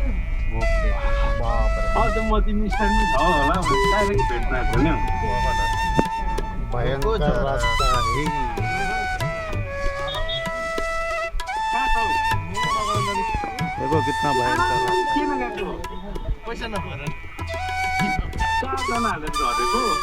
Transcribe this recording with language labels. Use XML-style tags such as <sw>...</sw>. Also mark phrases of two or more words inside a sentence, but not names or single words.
<ne>ओके बाप रे म तिमी स्ट्यान्डमा छ होला डाइरेक्ट भेट्न खोल्ने</ne> <hi>भयंकर रास्ता है। देखो कितना भयंकर रास्ता।</hi> <ne>पैसा नभएर चारजनाहरूले झरेको</ne>